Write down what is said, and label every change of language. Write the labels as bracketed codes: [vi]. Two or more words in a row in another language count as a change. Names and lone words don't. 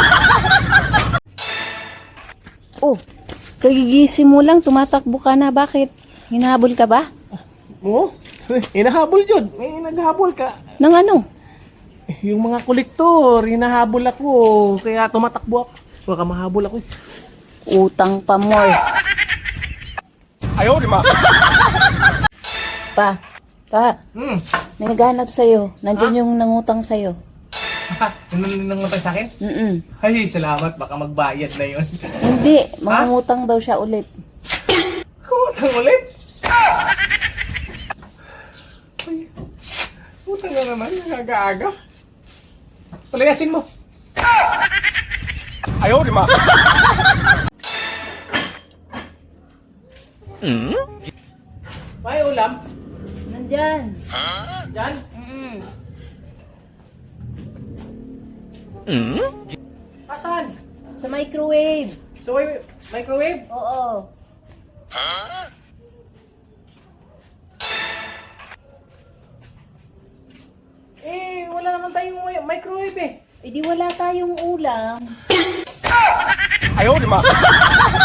[tl] Oh, kagigising mo lang, tumatakbo ka na. Bakit? Hinahabol ka ba? Oo. Hinahabol yun. Eh, naghabol ka. Nang ano? Yung mga kolektor, hinahabol ako. Kaya tumatakbo ako. Baka mahabol ako. Utang pa mo eh. [zh] 哎呦我的妈 [tl] Pa, may naghanap sa'yo. Nandyan yung nangutang sa'yo. Nangungutan sa akin? Mm-mm. Ay, salamat. Baka magbayad na yun. Hindi, mangungutang daw siya ulit. Kumutang ulit? Ay, utang na naman. Aga-aga. Palayasin mo. [zh] 哎呦我的妈 [tl] May ulam? Nandyan. Diyan? Mm-mm. Asan? Sa microwave. So, microwave? Oo. Eh, wala naman tayong microwave eh. Eh di wala tayong ulam. [zh] 哎呦我的妈